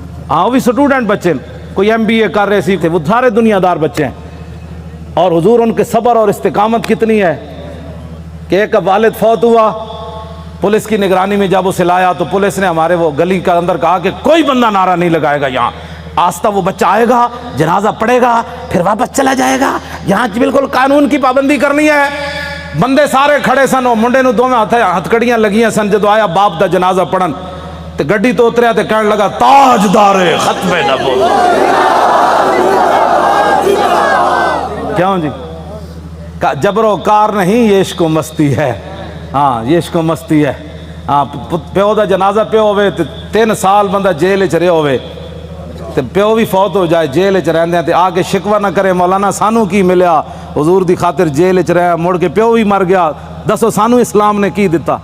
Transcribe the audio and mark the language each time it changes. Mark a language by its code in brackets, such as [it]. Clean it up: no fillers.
[ur] ہاں وہ بھی سٹوڈنٹ بچے کوئی MBA کر رہے سی تھے وہ سارے دنیا دار بچے ہیں اور حضور ان کے صبر اور استقامت کتنی ہے کہ ایک والد فوت ہوا پولیس کی نگرانی میں جب اسے لایا تو پولیس نے ہمارے وہ گلی کا اندر کہا کہ کوئی بندہ نعرہ نہیں لگائے گا یہاں آستہ وہ بچہ آئے گا جنازہ پڑے گا پھر واپس چلا جائے گا یہاں بالکل قانون کی پابندی کرنی ہے. [pa] بندے سارے کھڑے سن وہ منڈے نو دو میں ہتھکڑیاں لگیاں سن جدو آیا باپ دا جنازہ پڑھن تے گڈی تو اتریا تے کہنے لگا تاجدار ختم نبوت. [ur] کیوں جی جبر و کار نہیں یہ عشق و مستی ہے. ہاں یہ عشق و مستی ہے. [pa] ہاں پیو دا جنازہ پیو ہوئے تے 3 سال بندہ جیل چ رہے ہوئے تے پیو بھی فوت ہو جائے جیل چ رہندے تے آگے شکوہ نہ کرے مولانا سانو کی ملیا حضور دی خاطر جیل چ رہا مڑ کے پیو بھی مر گیا دسو سانو اسلام نے کی دیتا.